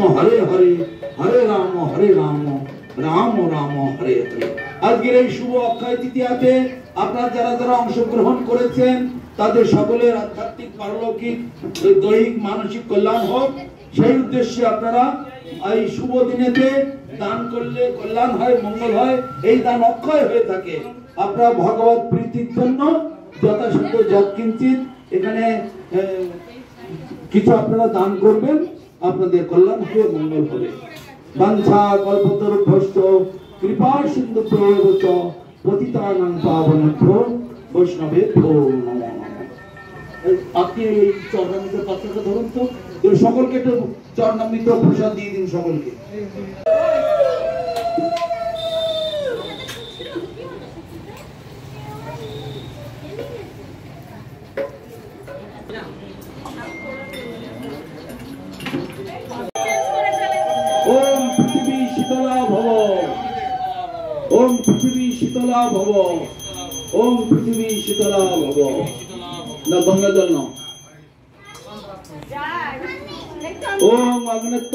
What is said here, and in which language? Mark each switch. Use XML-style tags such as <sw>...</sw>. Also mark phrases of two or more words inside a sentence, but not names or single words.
<sa>হরে হরে হরে রাম রাম রাম হরে হরে</sa> <bn>আজকের এই শুভ অক্ষয় তৃতীয়াতে আপনারা যারা যারা অংশগ্রহণ করেছেন তাদের সকলের আধ্যাত্মিক পারলৌকিক দৈহিক মানসিক কল্যাণ হোক সেই উদ্দেশ্যে আপনারা এই শুভ দিনেতে দান করলে কল্যাণ হয় মঙ্গল হয় এই দান অক্ষয় হয়ে থাকে আপনারা ভগবত প্রীতির জন্য যথাসাধ্য যৎকিঞ্চিত এখানে কিছু আপনারা দান করবেন আপনাদের কল্যাণ হবে মঙ্গল হবে</bn> <sa>বাঞ্ছা কল্পতরুভ্যশ্চ কৃপা সিন্ধুভ্যেব পতিতানাং পাবনেভ্যো বৈষ্ণবেভ্যো নমঃ</sa> <bn>আপনি এই চরণামৃতের পাত্রটা ধরুন তো সকলকে একটু চরণামৃত প্রসাদ দিয়ে দিন সকলকে</bn> <sa>ओम पृथ्वी शीतला भव ओम पृथ्वी शीतला भव ओम पृथ्वी शीतला भव न गंगाजल न ओम अग्नित्वं</sa>